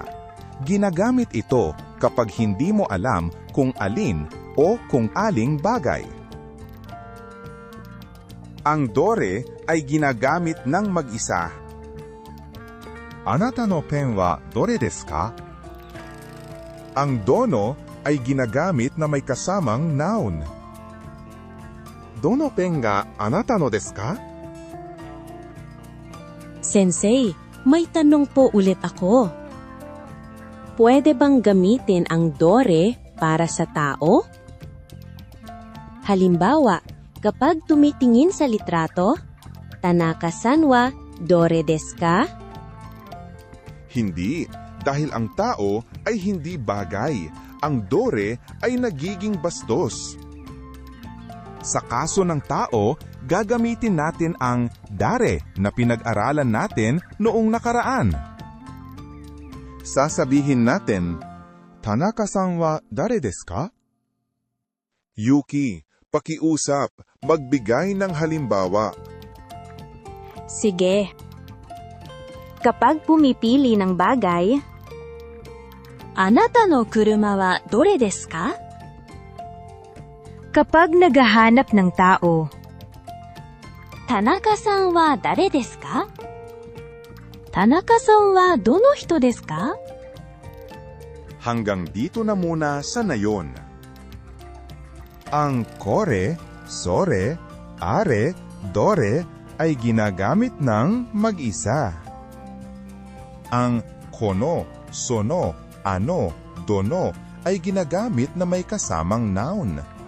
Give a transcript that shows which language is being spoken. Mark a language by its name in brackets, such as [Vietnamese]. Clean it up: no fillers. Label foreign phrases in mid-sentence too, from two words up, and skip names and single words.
[Filipino] Ginagamit ito kapag hindi mo alam kung alin o kung aling bagay. Ang dore ay ginagamit ng mag-isa. [Japanese] あなたのペンはどれですか? [Filipino] Ang dono ay ginagamit na may kasamang noun. [Japanese] どのペンがあなたのですか? [Filipino] Sensei, may tanong po ulit ako. Pwede bang gamitin ang dore para sa tao? Halimbawa, kapag tumitingin sa litrato, [Japanese] 田中さんはどれですか? [Filipino] Hindi, dahil ang tao ay hindi bagay. Ang dore ay nagiging bastos. Sa kaso ng tao, gagamitin natin ang dare na pinag-aralan natin noong nakaraan. Sasabihin natin, [Japanese] 田中さんはだれですか? [Filipino] Yuki, pakiusap, magbigay ng halimbawa. Sige. Kapag pumipili ng bagay, [Japanese] あなたの車はどれですか? [Filipino] Kapag naghahanap ng tao, [Japanese] 田中さんはだれですか? 田中さんはどの人ですか? [Filipino] Hanggang dito na muna sa nayon. Ang [Japanese] これ、それ、あれ、どれ [Filipino] ay ginagamit ng mag-isa. Ang [Japanese] この、その、あの、どの [Filipino] ay ginagamit na may kasamang noun.